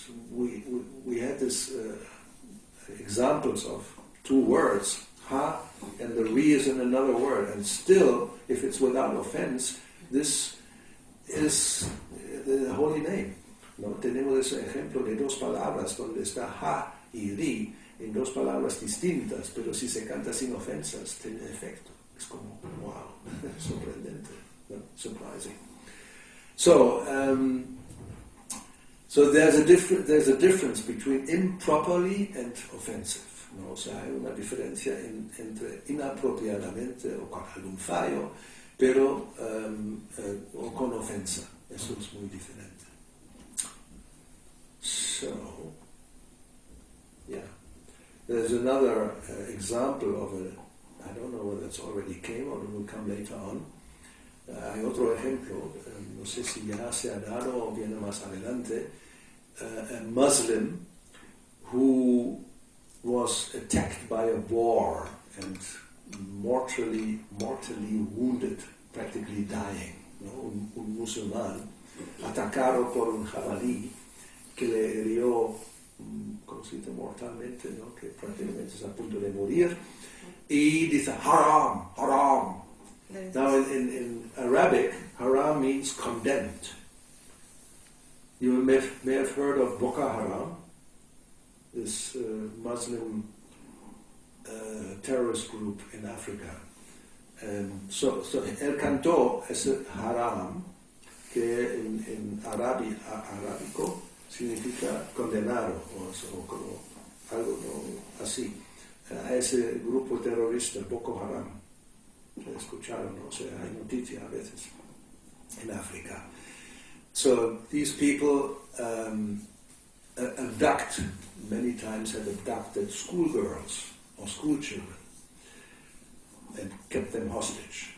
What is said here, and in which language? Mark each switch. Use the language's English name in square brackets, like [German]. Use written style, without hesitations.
[English] We had this examples of two words, ha, and the re is in another word, and still, if it's without offense, this is the holy name. [Spanish] ¿No? Tenemos ese ejemplo de dos palabras donde está ha y ri en dos palabras distintas, pero si se canta sin ofensas, tiene efecto. Es como, wow, sorprendente, no? [English] Surprising. So there's a difference between improperly and offensive. [Spanish] ¿No? O sea, hay una diferencia entre inapropiadamente o con algún fallo, pero o con ofensa. Eso es muy diferente. [English] So, yeah. There's another example of I don't know whether it's already came or it will come later on. [Spanish] Hay otro ejemplo, no sé si ya se ha dado o viene más adelante, [English] a Muslim who was attacked by a boar and mortally wounded, practically dying. [Spanish] ¿No? Un musulmán atacado por un jabalí que le hirió, ¿cómo se dice? Mortalmente, ¿no? Que prácticamente es a punto de morir, y dice haram, haram. [English] Now in Arabic, haram means condemned. You may have heard of Boko Haram, this Muslim terrorist group in Africa. [Spanish] So él cantó ese haram, que en arábico significa condenado, o como algo así, a ese grupo terrorista, Boko Haram. Escucharon, o sea, hay noticia a veces en África. [English] So these people abduct, many times have abducted schoolgirls or school children and kept them hostage.